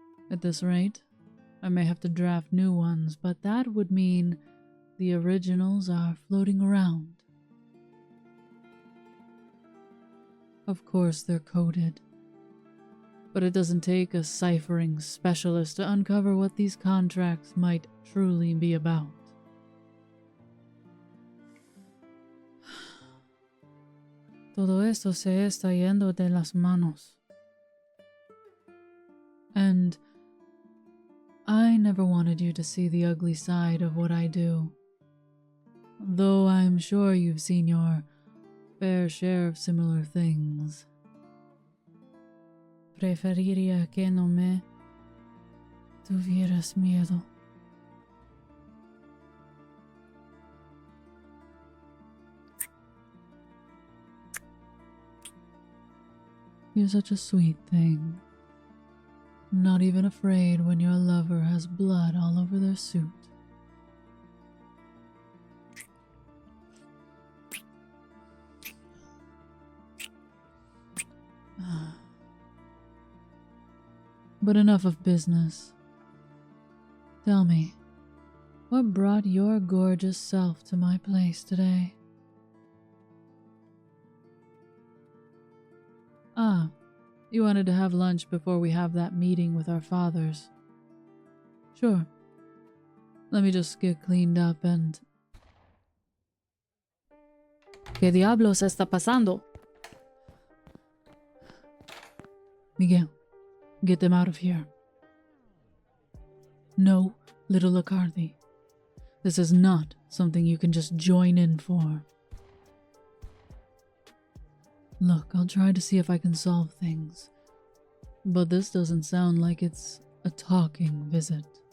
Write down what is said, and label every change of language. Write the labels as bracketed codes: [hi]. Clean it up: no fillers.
[en] At this rate, I may have to draft new ones, but that would mean the originals are floating around. Of course they're coded, but it doesn't take a ciphering specialist to uncover what these contracts might truly be about. [es] Todo esto se está yendo de las manos. [en] And I I never wanted you to see the ugly side of what I do. Though I'm sure you've seen your fair share of similar things. [es] Preferiría que no me tuvieras miedo. [en] You're such a sweet thing. Not even afraid when your lover has blood all over their suit. But enough of business. Tell me, what brought your gorgeous self to my place today? Ah, you wanted to have lunch before we have that meeting with our fathers. Sure. Let me just get cleaned up and... [es] ¿Qué diablos está pasando? [en] Miguel, get them out of here. No, little McCarthy. This is not something you can just join in for. Look, I'll try to see if I can solve things. But this doesn't sound like it's a talking visit.